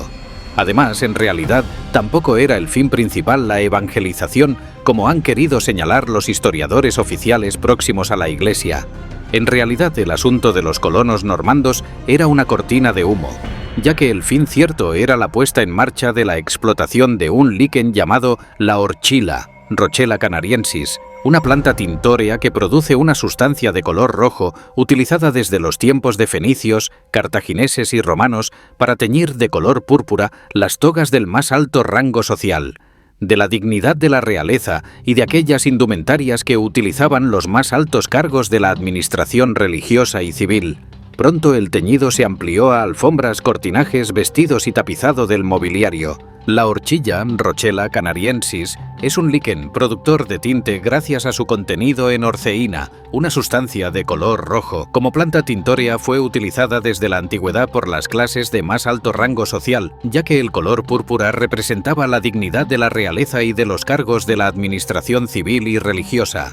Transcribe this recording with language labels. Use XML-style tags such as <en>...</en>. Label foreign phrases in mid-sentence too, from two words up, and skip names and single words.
<es>Además, en realidad, tampoco era el fin principal la evangelización, como han querido señalar los historiadores oficiales próximos a la Iglesia. En realidad, el asunto de los colonos normandos era una cortina de humo, ya que el fin cierto era la puesta en marcha de la explotación de un liquen llamado la horchila, Rochella canariensis, una planta tintórea que produce una sustancia de color rojo utilizada desde los tiempos de fenicios, cartagineses y romanos para teñir de color púrpura las togas del más alto rango social, de la dignidad de la realeza y de aquellas indumentarias que utilizaban los más altos cargos de la administración religiosa y civil. Pronto el teñido se amplió a alfombras, cortinajes, vestidos y tapizado del mobiliario. La horchilla, Rochella canariensis, es un liquen productor de tinte gracias a su contenido en orceína, una sustancia de color rojo. Como planta tintórea fue utilizada desde la antigüedad por las clases de más alto rango social, ya que el color púrpura representaba la dignidad de la realeza y de los cargos de la administración civil y religiosa.</es>